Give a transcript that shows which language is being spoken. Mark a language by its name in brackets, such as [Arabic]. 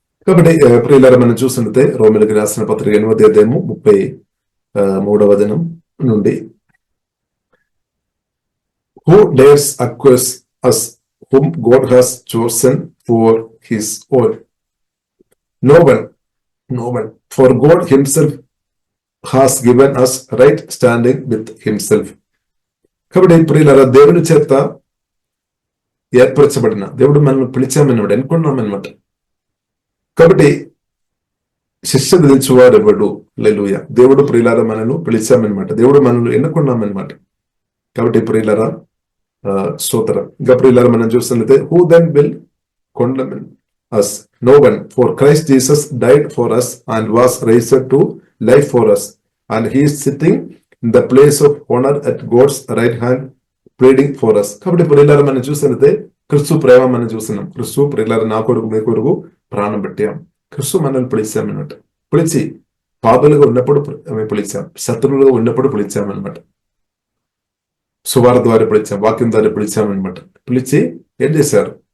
[Telugu] కాబట్టి ప్రియులారా మనం చూసినట్లయితే రోమిలకు రాసిన పత్రిక 8వ అధ్యాయము 33వ వచనం నుండి, [English] Who dares accuse us whom God has chosen for his own? No one. For God himself has given us right standing with himself. [Telugu] కాబట్టి ప్రియులారా దేవుని చేత ఏర్పరచబడిన దేవుడు మనల్ని పిలిచామన్నమాట, ఎన్నుకున్నామన్నమాట. కాబట్టి శిక్ష విధించువారు ఎవడు? హల్లెలూయా. దేవుడు ప్రియులారా మనల్ని పిలిచామన్నమాట, దేవుడు మనల్ని ఎన్నుకున్నామన్నమాట. కాబట్టి ప్రియులారా స్తోత్రం. ఇంకా ప్రియులారా మనం చూస్తున్నట్లయితే [English] who then will condemn us? No one. For Christ Jesus died for us and was raised to life for us, and he is sitting in the place of honor at God's right hand pleading for us. [Telugu] కాబట్టి ప్రియులారా మనం చూస్తున్నట్లయితే క్రీస్తు ప్రేమ మనం చూస్తున్నాం. క్రీస్తు ప్రియులారా నా కొరకు మీ కొరకు ప్రాణం పెట్టాం. క్రీస్తు మనల్ని పిలిచామన్నమాట. పిలిచి పాపులుగా ఉన్నప్పుడు పిలిచాం, శత్రువులుగా ఉన్నప్పుడు పిలిచామన్నమాట. సువార్త ద్వారా పిలిచాం, వాక్యం ద్వారా పిలిచామన్నమాట. పిలిచి ఏం చేశారు?